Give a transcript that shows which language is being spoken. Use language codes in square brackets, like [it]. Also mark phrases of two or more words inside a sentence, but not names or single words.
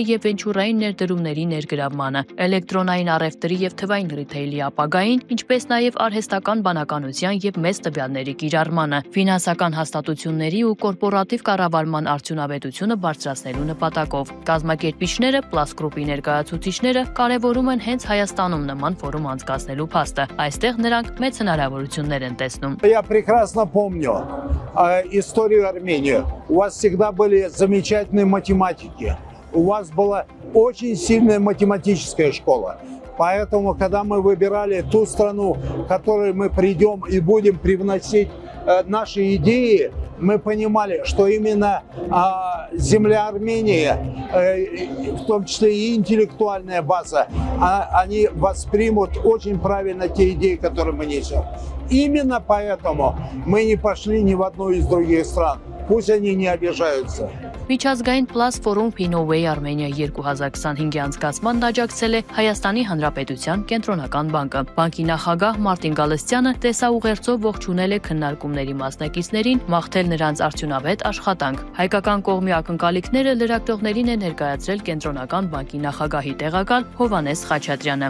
[hy] եւ վենչուրային ներդրումների ներգրավմանը, էլեկտրոնային առևտրի եւ թվային ռիթեյլի ապագային, ինչպես նաեւ արհեստական բանականության եւ մեծ տվյալների կիրառմանը, ֆինանսական հաստատությունների ու կորպորատիվ կառավարման արդյունավետությունը բարձրացնելու նպատակով։ Կազմակերպիչները, Plus Group-ի ներկայացուցիչները կարևորում են հենց Հայաստանում նման ֆորում անցկացնելու փաստը։ Այստեղ նրանք մեծ հնարավորություններ են տեսնում։ [ru] Я прекрасно помню историю Армении. У вас всегда были замечательные математики. У вас была очень сильная математическая школа. Поэтому, когда мы выбирали ту страну, в которой мы придем и будем привносить наши идеи, мы понимали, что именно земля Армении, в том числе и интеллектуальная база, они воспримут очень правильно те идеи, которые мы несем. Именно поэтому мы не пошли ни в одну из других стран. Пусть они не обижаются. [hy] Միջազգային Plus Forum Finoway Armenia 2025-ի անցկացման աջակցել է Հայաստանի Հանրապետության կենտրոնական բանկը։ Բանկի նախագահ Մարտին Գալստյանը տեսաուղերձով ողջունել է քննարկումների մասնակիցներին, մաղթել նրանց արդյունավետ աշխատանք։ Հայկական կողմի ակնկալիքները լրագրողներին է ներկայացրել կենտրոնական բանկի նախագահի տեղակալ Հովհաննես Խաչատրյանը։